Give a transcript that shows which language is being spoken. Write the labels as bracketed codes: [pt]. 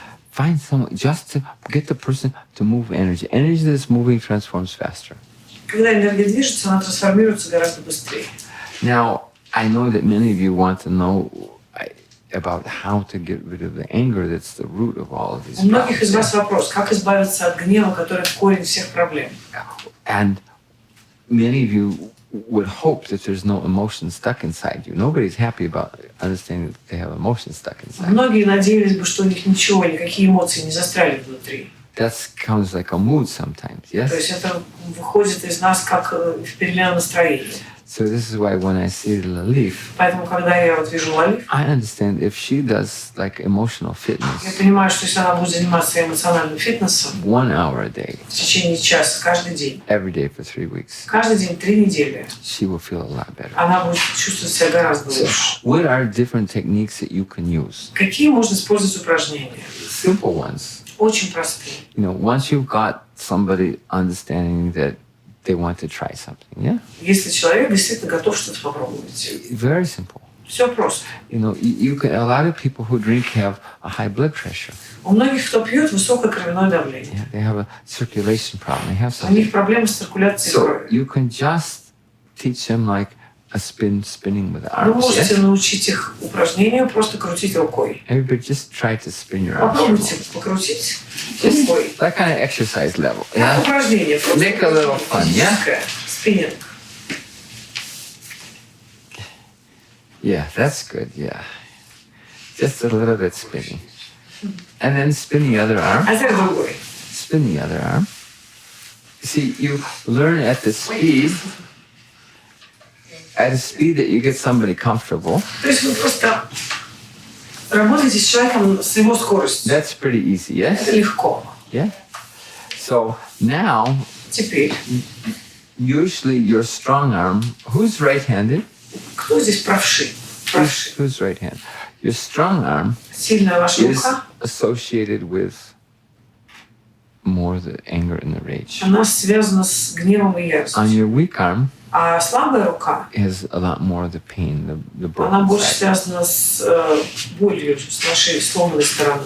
[en] Find someone just to get the person to move energy. Energy that's moving transforms faster. [ru] Когда энергия движется, она трансформируется гораздо быстрее. [en] Now, I know that many of you want to know about how to get rid of the anger that's the root of all of these [ru] У многих из вас [en] problems. [ru] вопрос, как избавиться от гнева, который корень всех проблем. [en] And many of you would hope that there's no emotion stuck inside you. Nobody's happy about understanding that they have emotions stuck inside. [ru] Многие надеялись бы, что у них ничего, никакие эмоции не застряли внутри. [en] That comes like a mood sometimes, [ru] То [en] yes? [ru] есть это выходит из нас как перемена настроения. [en] So this is why when I see Lalif, [ru] Поэтому, когда я вот вижу Лалиф, [en] I understand if she does like emotional [ru] я [en] fitness [ru] понимаю, что если она будет заниматься эмоциональным фитнесом [en] 1 hour a day, [ru] в течение часа каждый день, [en] every day for 3 weeks, [ru] каждый день 3 недели, [en] she will feel a lot better. [ru] она будет чувствовать себя гораздо лучше. [en] What are different techniques that you can use? [ru] Какие можно использовать упражнения? [en] Simple ones. [ru] Очень простые. [en] Once you've got somebody understanding that they want to try something, yeah? [ru] Если человек действительно готов что-то попробовать. [en] Very simple. [ru] Все просто. [en] You can. A lot of people who drink have a high blood pressure. [ru] У многих, кто пьет, высокое кровяное давление. [en] Yeah, they have a circulation problem. They have [ru] У них [en] something. [ru] проблемы с циркуляцией [en] So [ru] крови. [en] you can just teach them like a spinning with the [ru] Вы [en] arms. [ru] можете [en] Yes? [ru] научить их упражнению просто крутить рукой. [en] Everybody just try to spin your arms. [ru] Попробуйте покрутить [en] Just [ru] рукой. [en] that kind of exercise level. Yeah? [ru] Упражнение просто. [en] Make a little fun, yeah? [ru] Физическое. Спиннинг. [en] Yeah, that's good. Yeah, just a little bit spinning, and then spin the other arm. [ru] А теперь другой. [en] Spin the other arm. See, you learn at the speed that you get somebody comfortable. [ru] То есть вы просто работаете с человеком с его скоростью. [en] That's pretty easy, [ru] Это [en] yes? [ru] легко. [en] Yeah. So now, [ru] Теперь, [en] usually your strong arm. Who's right-handed? [ru] кто здесь правши? Правши. [en] Who's right-handed? Your strong arm [ru] Сильная ваша [en] is [ru] рука, [en] associated with more the anger and the rage. [ru] она связана с гневом и [en] On [ru] яростью. [en] your weak arm [ru] А слабая рука, [en] is a lot more of the pain, the [ru] она [en] broken [ru] больше [en] side. [ru] связана с болью, с нашей сломанной стороной.